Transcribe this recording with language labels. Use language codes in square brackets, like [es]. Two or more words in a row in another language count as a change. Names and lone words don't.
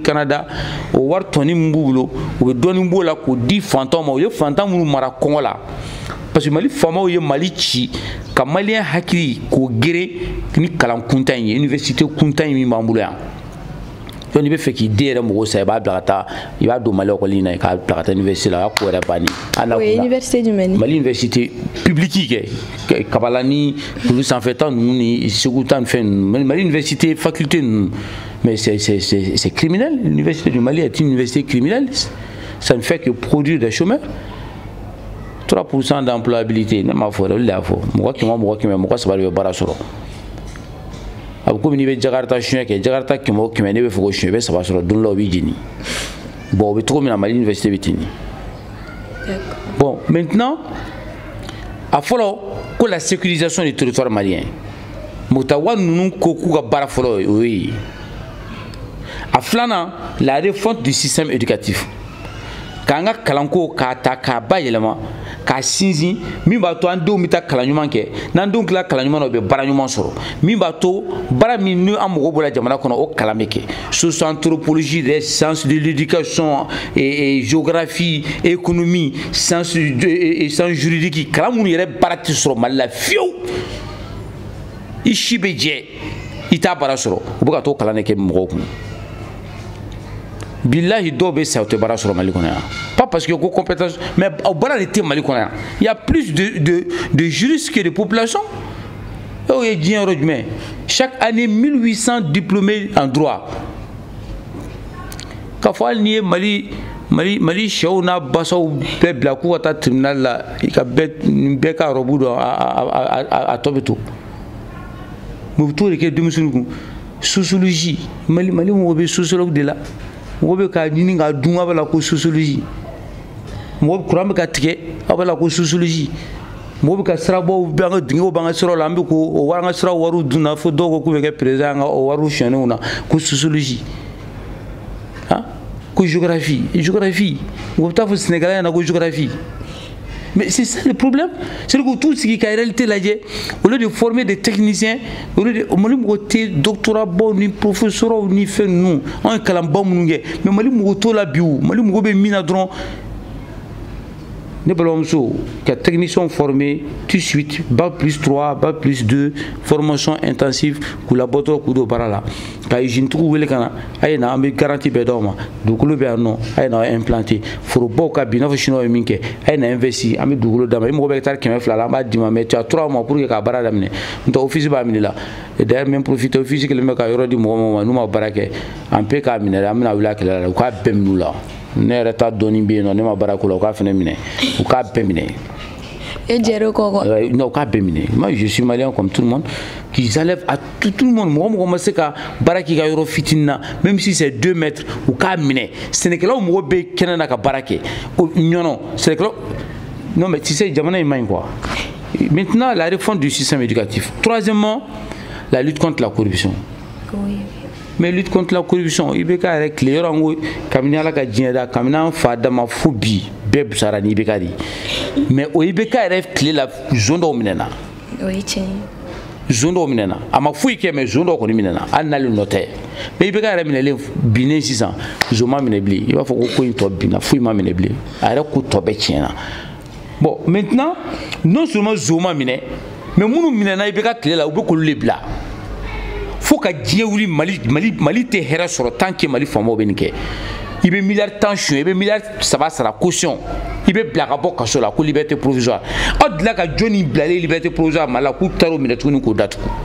[bm] Canada o wari tɔni min b'u bolo u bɛ dɔɔnin b'o la k'o di fantanw ma u ye fantan minnu mara kɔngɔ la [fr] parce que [bm] Mali faamaw ye Mali ci ka maliyɛn hakili k'o gere ni kalan kuntan in ye université kuntan in min b'an bolo yan donc n'i bɛ fɛ k'i den yɛrɛ mɔgɔw sa i b'a bila ka taa i b'a don Mali école na k'a bila ka taa université la o y'a ko yɛrɛ bannen o ye université jumɛn ye Mali [fr] université publique [bm] kɛ Kabala ni olu sanfɛta ninnu ni Segu ta ni fɛn ninnu Mali [fr] université faculté [bm] ninnu [fr] mais c'est criminel l'université du Mali est une université criminelle ça ne fait que produire des chômeurs 3% d'employabilité [bm] ne m'a fɔ dɛ olu de y'a fɔ mɔgɔ kɛmɛ mɔgɔ saba de bɛ baara sɔrɔ a bɛ komi n'i bɛ Jakarta suɲɛ kɛ Jakarta kɛmɛ o kɛmɛ ne bɛ fɛ k'o suɲɛ i bɛ saba sɔrɔ don dɔ la o b'i jeni bon o bɛ cogo min na Mali université bɛ ten [fr] bon maintenant [bm] a fɔlɔ ko [fr] la sécurisation du territoire malien [bm] Mutawari ninnu ko k'u ka baara fɔlɔ o ye a filanan [fr] la réforme du système éducatif [bm] k'an ka kalanko k'a ta k'a bayɛlɛma k'a sinsin min b'a to an denw bɛ taa kalan ɲuman kɛ n'an denw tilala kalan ɲuman na u bɛ baara ɲuman sɔrɔ min b'a to baara min ni an mago bɔra jamana kɔnɔ o kalan bɛ kɛ [fr] socio-anthropologie des sciences de l'éducation géographie économie sciences juridique [bm] kalan minnu yɛrɛ baara tɛ sɔrɔ Mali la fiyewu i si bɛ jɛ i t'a baara sɔrɔ u bɛ ka t'o kalan de kɛ mɔgɔw kun billahi dɔw bɛ sa u tɛ baara sɔrɔ Mali kɔnɔ yan [fr] pas parce que [bm] ko [fr] compétence mais au [bm] baara de tɛ Mali kɔnɔ yan [fr] il y a plus de juristes que de population [bm] o ye diɲɛ yɔrɔ jumɛn [fr] chaque année 1800 diplômés en droit [bm] k'a fɔ hali n'i ye Mali sɛw n'a basaw bɛɛ bila k'u ka taa tribunal la i ka bɛɛ ka robu dɔn a tɔ bɛ to mais u bɛ t'o de kɛ denmisɛnninw kun sociologie Mali mɔgɔw bɛ sociologue de la mɔgɔ bɛ ka ɲini k'a dun a b'a la ko sociologie mɔgɔ kuran bɛ ka tigɛ a b'a la ko sociologie mɔgɔ bɛ ka sirabaw bɛ an ka dingɛw b'an ka siraw la an bɛ k'o an ka siraw wariw dun na fo dɔw ko k'u bɛ kɛ président an ka o wariw sonyɛnenw na ko sociologie ko géographie mɔgɔ bɛ taa fɔ Sénégalais ɲɛna ko géographie [fr] mais c'est ça le problème c'est que tout [bm] sigi ka réalité lajɛ [fr] au lieu de former des techniciens au lieu de [bm] Mali mɔgɔ tɛ doctorat baw ni professeurs ni fɛn ninnu an ye kalanba minnu kɛ mais Mali mɔgɔ t'o la bi o Mali mɔgɔ bɛ min na dɔrɔn ne balimamuso ka [fr] technicien formé tout de suite bac plus 3 bac plus 2 formation intensive [bm] k'u labɔ dɔrɔn k'u don baara la ka usine tigiw wele ka na a ye na an bɛ garantie bɛɛ d'aw ma dugukolo bɛ yan nɔ a ye na implanter forobaw ka bin i n'a fɔ chinois ye min kɛ a ye na investir an bɛ dugukolo d'a ma i mago bɛ hectare 200 la an b'a d'i ma [fr] mais tu as 3 mois pour que [bm] k'a baara daminɛ n'o tɛ office b'a minɛ la [fr] et d'ailleurs même profiter office [bm] kelen bɛ ka yɔrɔ di mɔgɔ ma n'u ma baara kɛ an peut k'a minɛ an bɛna wuli a kɛlɛ la u k'a bɛɛ minɛ u la ne yɛrɛ ta dɔɔnin bɛ yen nɔ ne ma baara k'o la u k'a fana minɛ u k'a bɛɛ minɛ et jɛrɛ kɔkɔ [fr] non [bm] u k'a bɛɛ minɛ [fr] moi je suis malien comme tout le monde qu'ils enlèvent à tout le monde [bm] mɔgɔ ma se ka baara k'i ka yɔrɔ fitinin na [fr] même si c'est 2 mètres [bm] u k'a minɛ sɛnɛkɛlaw mɔgɔ bɛ kɛnɛ na ka baara kɛ ɲɔnɔ sɛnɛkɛlaw [fr] non mais tu sais [bm] jamana in man ɲi [fr] quoi maintenant la réforme du système éducatif troisièmement la lutte contre la corruption oui. Mais lutte contre la corruption [bm] i bɛ k'a yɛrɛ tile yɔrɔ n ko kabini Ala ka diɲɛ da kabini an fa dama fo bi bɛɛ busara ni IBK de mais o IBK yɛrɛ tile la zone dɔw minɛna zone dɔ minɛna a ma foyi kɛ [fr] mais zone [bm] dɔ kɔni minɛna hali n'ale nɔ tɛ mais IBK yɛrɛ minɛlen binnen sisan zone ma minɛ bilen i b'a fɔ ko in tɔ binna foyi ma minɛ bilen a yɛrɛ ko tɔ bɛɛ tiɲɛna [fr] bon maintenant non seulement zone [bm] ma minɛ mais minnu minɛna IBK tile la u bɛ k'olu de bila fo ka diɲɛ wuli Mali tɛ hɛrɛ sɔrɔ [fr] tant que [bm] Mali faamaw bɛ nin kɛ i bɛ miliyari 10 suɲɛ i bɛ miliyari 3 sara caution i bɛ bila ka bɔ kaso la ko [fr] liberté provisoire [bm] aw dilan ka jɔnni bilalen [fr] liberté provisoire [bm] Mali la k'u taara o minɛ tuguni k'o datugu